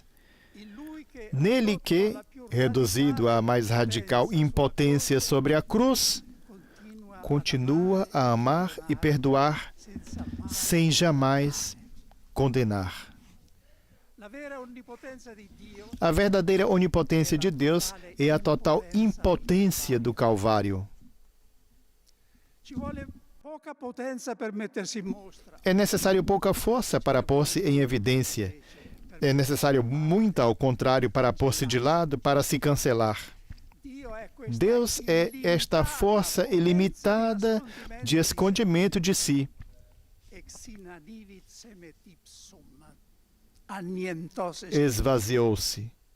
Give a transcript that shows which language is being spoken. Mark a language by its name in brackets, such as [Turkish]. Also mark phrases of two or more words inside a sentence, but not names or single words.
[Portuguese] Nele que, reduzido à mais radical impotência sobre a cruz, continua a amar e perdoar sem jamais condenar. A verdadeira onipotência de Deus é a total impotência do Calvário. [Italian] poca potenza per mettersi in mostra. [Portuguese] É necessário pouca força para pôr-se em evidência. É necessário muita, ao contrário, para pôr-se de lado, para se cancelar. Deus é esta força ilimitada de escondimento de si. Esvaziou-se.